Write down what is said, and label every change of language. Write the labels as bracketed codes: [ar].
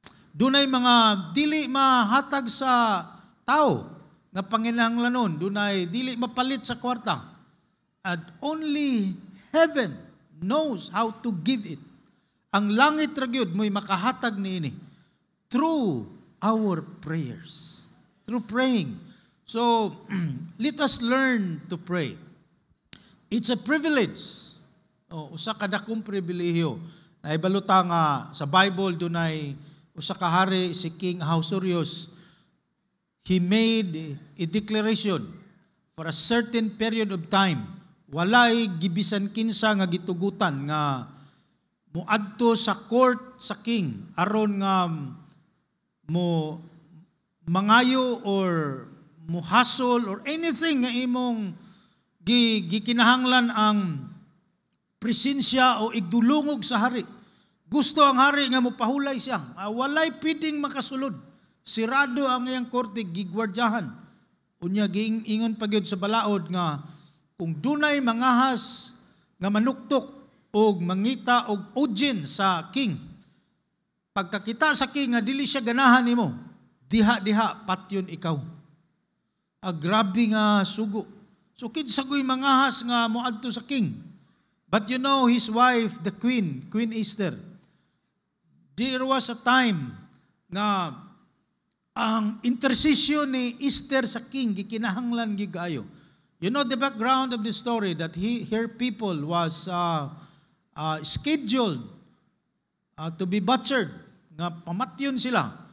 [ceb] Dunay mga dili mahatag sa tao nga panginahanglanon, dunay dili mapalit sa kwarta. [en] And only heaven knows how to give it. [ceb] Ang langit ra gyud mo'y makahatag niini [en] through our prayers. Through praying. So, let us learn to pray. It's a privilege. [ceb] Usa ka dakong pribilehiyo. Naibaluta nga sa Bible dunay usa ka hari si King Ahasuerus. [en] He made a declaration for a certain period of time. [ceb] Walay gibisan kinsa nga gitugutan nga muadto sa court sa king aron nga mo mangayo or muhasol [en] or anything [ceb] nga imong gikinahanglan ang presensya o igdulungog sa hari. Gusto ang hari nga mopahulay siya. Walay piding makasulod. Sirado ang iyang korte, gigwardyahan. Unya giingon pa gyud sa balaod nga kung dunay mangahas nga manuktok o mangita og audience sa king, pagkakita sa king nga dili siya ganahan nimo, diha-diha patyon ikaw. Grabe nga sugo. So kinsa goy mangahas nga moadto sa king. [en] But you know his wife, the Queen Esther. There was a time [ceb] nga ang intercession ni Esther sa king gikinahanglan gigayo. [en] You know the background of the story that her people was scheduled to be butchered, [ceb] nga pamatyon sila.